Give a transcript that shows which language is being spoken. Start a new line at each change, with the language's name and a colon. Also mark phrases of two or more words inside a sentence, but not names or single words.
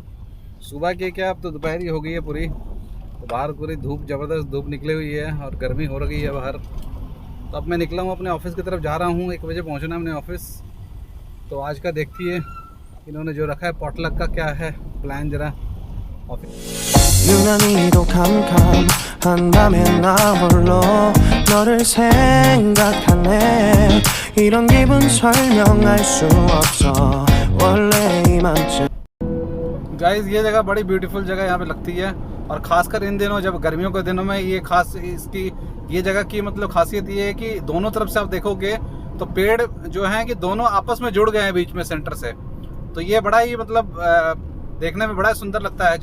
Hindi: सुबह की क्या, अब तो दोपहर ही हो गई है पूरी। तो बाहर पूरी धूप, ज़बरदस्त धूप निकली हुई है और गर्मी हो रही है बाहर। तो अब मैं निकला हूँ अपने ऑफिस की तरफ, जा रहा हूँ। 1 बजे पहुँचना है अपने ऑफिस। तो आज का देखिए इन्होंने जो रखा है पॉटलक का, क्या है प्लान जरा
Korean: 유난히도 캄캄한 밤에 나 홀로 너를 생각하네 이런 기분 설명할 수 없어 원래 이맘쯤।
Hindi: गाइस ये जगह बड़ी ब्यूटीफुल जगह यहाँ पे लगती है, और ख़ासकर इन दिनों जब गर्मियों के दिनों में ये खास इसकी ये जगह की मतलब खासियत ये है कि दोनों तरफ से आप देखोगे तो पेड़ जो हैं कि दोनों आपस में जुड़ गए हैं बीच में सेंटर से। तो ये बड़ा ही मतलब देखने में बड़ा सुंदर लगता है।